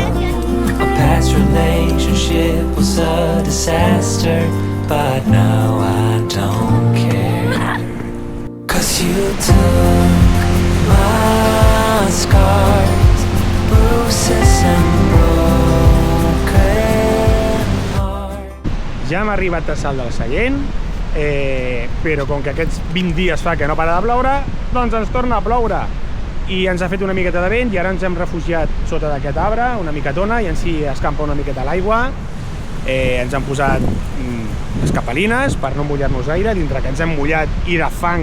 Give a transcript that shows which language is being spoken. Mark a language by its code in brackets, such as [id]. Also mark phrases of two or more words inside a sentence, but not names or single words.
[en] A past relationship was a disaster, but now I don't care. 'Cause you took my scars, bruises and broken heart. [ca] Ja hem arribat a Salt del Sallent, però com que aquests 20 dies fa que no para de ploure, doncs ens torna a ploure. I ens ha fet una miqueta de vent i ara ens hem refugiat sota d'aquest arbre, una miquetona, i en si escampa una miqueta l'aigua. Ens han posat escapalines per no mullar-nos gaire, dintre que ens hem mullat i de fang.